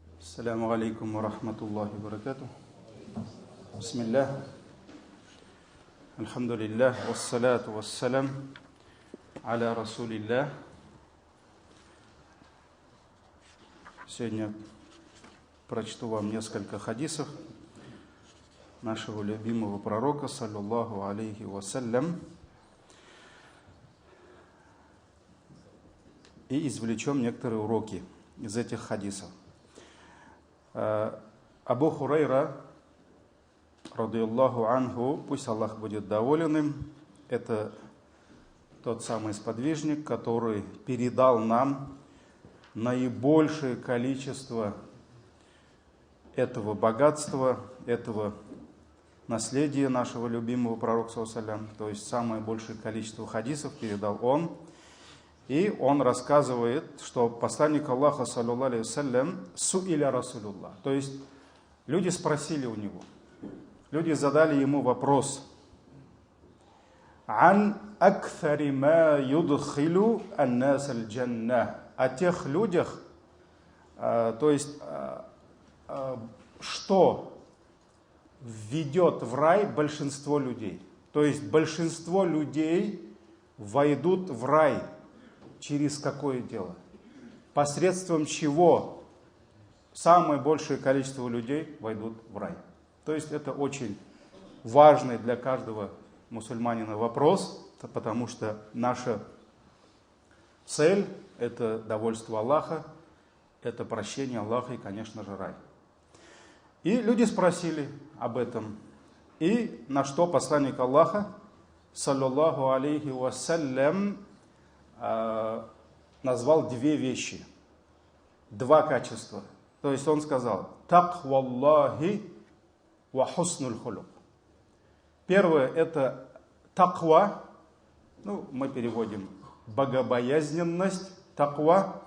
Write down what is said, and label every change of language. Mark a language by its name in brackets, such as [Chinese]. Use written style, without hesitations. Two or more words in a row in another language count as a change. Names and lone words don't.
[Arabic] السلام عليكم ورحمة الله وبركاته. بسم الله. الحمد لله. والصلاة والسلام على رسول الله. [Russian] Сегодня прочту вам несколько хадисов нашего любимого пророка, [Arabic] صلى الله عليه وسلم, [Russian] и извлечем некоторые уроки из этих хадисов. [Arabic] أبو هريرة، رضي الله عنه, [Russian] пусть Аллах будет доволен им, это тот самый сподвижник, который передал нам наибольшее количество этого богатства, этого наследия нашего любимого пророка, [Arabic] صلى الله عليه وسلم, [Russian] то есть самое большее количество хадисов передал он. И он рассказывает, что посланник Аллаха, [Arabic] صلى الله عليه وسلم, سئل رسول الله. [Russian] То есть люди спросили у него, люди задали ему вопрос: [Arabic] عن أكثر ما يدخل الناس الجنة. [Russian] О тех людях, то есть что введет в рай большинство людей. То есть большинство людей войдут в рай. Через какое дело? Посредством чего самое большее количество людей войдут в рай? То есть это очень важный для каждого мусульманина вопрос, потому что наша цель – это довольство Аллаха, это прощение Аллаха и, конечно же, рай. И люди спросили об этом. И на что посланник Аллаха, [Arabic] صلى الله عليه وسلم, [Russian] назвал две вещи, два качества. То есть он сказал: [Arabic] تقوى الله وحسن الخلق. [Russian] Первое – это таква, мы переводим богобоязненность, таква.